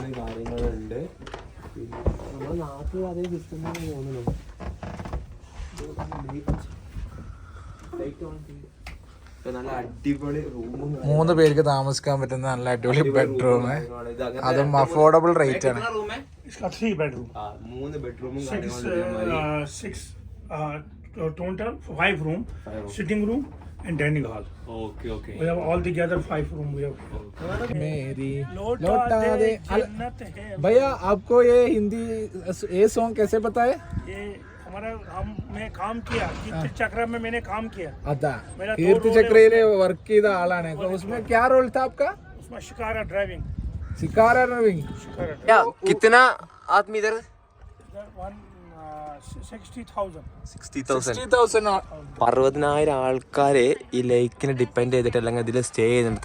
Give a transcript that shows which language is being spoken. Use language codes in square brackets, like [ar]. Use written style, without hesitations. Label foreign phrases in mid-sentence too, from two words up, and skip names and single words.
[ml] കാര്യങ്ങളുണ്ട്. പിന്നെ നമ്മുടെ നാട്ടിൽ അതേ സിസ്റ്റം തന്നെ തോന്നുന്നു. നല്ല അടിപൊളി റൂമും 3 പേർക്ക് താമസിക്കാൻ പറ്റുന്ന നല്ല അടിപൊളി ബെഡ്റൂം, അതും അഫോർഡബിൾ റേറ്റ് ആണ്. [hi] इसका 3 बेडरूम, [ml] 3 ബെഡ്റൂമും [en] 6 total 5 room, sitting room and dining hall. Okay. We have all together 5 room. We have. [hi] मेरी लौटा दे जन्नत है. भैया आपको ये हिंदी ये सॉन्ग कैसे पता है? ये मैं काम किया कीर्ति चक्र में, मैंने काम किया. [ml] अदा कीर्ति चक्रയിലെ വർക്ക് ചെയ്ത ആളാണ്. [hi] उसमें क्या रोल था आपका? उसमें शिकारा ड्राइविंग. शिकारा ड्राइविंग. कितना आदमी इधर? 60,000. 60,000 [ml] 60,000 ആൾക്കാര് ഈ ലേക്കിനെ ഡിപ്പെൻഡ് ചെയ്തിട്ട് അല്ലെങ്കിൽ ഇതിൽ സ്റ്റേ ചെയ്യുന്നുണ്ട്.